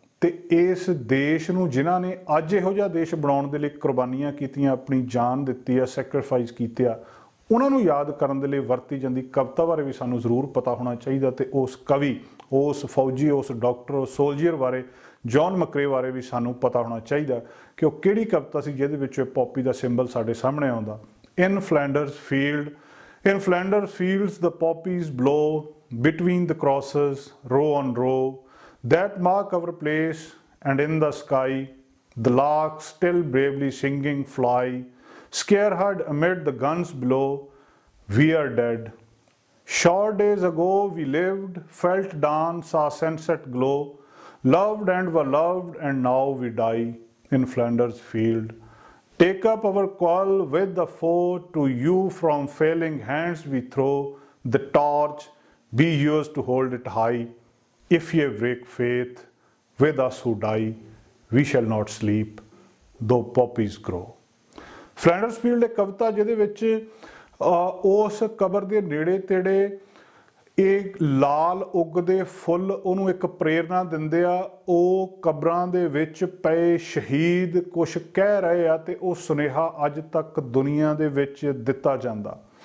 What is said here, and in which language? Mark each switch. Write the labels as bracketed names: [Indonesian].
[Punjabi] ਤੇ ਇਸ ਦੇਸ਼ ਨੂੰ ਜਿਨ੍ਹਾਂ ਨੇ ਅੱਜ ਇਹੋ ਜਿਹਾ ਦੇਸ਼ ਬਣਾਉਣ ਦੇ ਲਈ ਕੁਰਬਾਨੀਆਂ ਕੀਤੀਆਂ, ਆਪਣੀ ਜਾਨ ਦਿੱਤੀ ਆ, ਸੈਕਰੀਫਾਈਸ ਕੀਤੇ ਆ, ਉਹਨਾਂ ਨੂੰ ਯਾਦ ਕਰਨ ਦੇ ਲਈ ਵਰਤੀ ਜਾਂਦੀ ਕਵਿਤਾ ਬਾਰੇ ਵੀ ਸਾਨੂੰ ਜ਼ਰੂਰ ਪਤਾ ਹੋਣਾ ਚਾਹੀਦਾ। ਤੇ ਉਸ ਕਵੀ, ਉਸ ਫੌਜੀ, ਉਸ ਡਾਕਟਰ, ਉਸ ਸੋਲਜੀਅਰ ਬਾਰੇ, ਜੌਨ ਮਕਰੇ ਬਾਰੇ ਵੀ ਸਾਨੂੰ ਪਤਾ ਹੋਣਾ ਚਾਹੀਦਾ ਕਿ ਉਹ ਕਿਹੜੀ ਕਵਿਤਾ ਸੀ ਜਿਹਦੇ ਵਿੱਚ ਪੌਪੀ ਦਾ ਸਿੰਬਲ ਸਾਡੇ ਸਾਹਮਣੇ ਆਉਂਦਾ। [English] In Flanders field, in Flanders fields the poppies blow between the crosses, row on row, that mark our place, and in the sky the larks still bravely singing fly, scarehead amid the guns below, we are dead. Short days ago we lived, felt dawn, saw sunset glow, loved and were loved, and now we die in Flanders field. Take up our quarrel with the foe, to you from failing hands we throw the torch, be yours to hold it high. If ye break faith with us who die, we shall not sleep, though poppies grow. [Punjabi] ਫਲੈਂਡਰਸ field ਇੱਕ ਕਵਿਤਾ ਜਿਹਦੇ ਵਿੱਚ ਉਸ ਕਬਰ ਦੇ ਨੇੜੇ ਤੇੜੇ ਇਹ ਲਾਲ ਉੱਗਦੇ ਫੁੱਲ ਉਹਨੂੰ ਇੱਕ ਪ੍ਰੇਰਨਾ ਦਿੰਦੇ ਆ। ਉਹ ਕਬਰਾਂ ਦੇ ਵਿੱਚ ਪਏ ਸ਼ਹੀਦ ਕੁਛ ਕਹਿ ਰਹੇ ਆ ਤੇ ਉਹ ਸੁਨੇਹਾ ਅੱਜ ਤੱਕ ਦੁਨੀਆ ਦੇ ਵਿੱਚ ਦਿੱਤਾ ਜਾਂਦਾ।